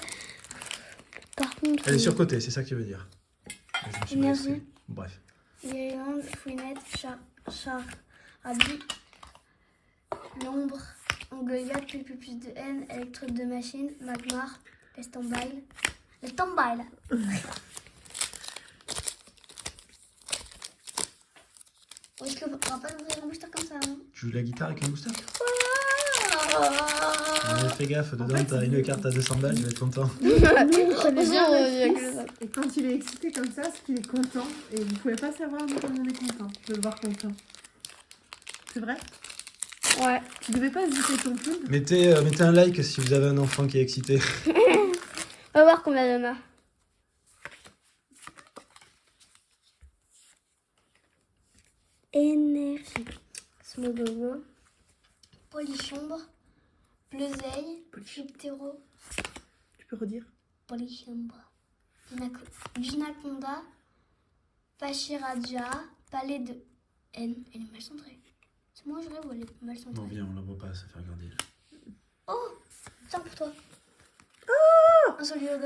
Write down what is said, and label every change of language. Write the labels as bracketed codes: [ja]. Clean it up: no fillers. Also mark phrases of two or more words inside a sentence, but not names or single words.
[fr] Par contre... Elle est surcotée, c'est ça que tu veux dire. Je me suis Énergie. blessé. Bref. Irlande, Fouinette, Charabi, L'ombre, Goliath, plus de haine, Électrode de machine, Magmar, le stand-by. Le stand-by, là. Est-ce qu'on va pas ouvrir un booster comme ça, hein? Tu joues de la guitare avec un booster? Ah. Ouais, fais gaffe, dedans t'as une carte à 200 balles, tu vas être content. Ça veut dire, Et quand il est excité comme ça, c'est qu'il est content. Et vous pouvez pas savoir quand on est content, de le voir content. C'est vrai? Ouais. Tu devais pas hésiter ton pub. Mettez un like si vous avez un enfant qui est excité. On va voir combien il y en a. Énergie. Smogogo. Polychambre. Bleuzeil. Gyptero. Tu peux redire? Polychambre. Ginaconda. Pachiraja. Palais de N. Elle est mal centrée. C'est moi je rêve ou elle est mal centrée? Non, viens, on la voit pas, ça fait regarder. Oh, tiens pour toi. Un Soliodo.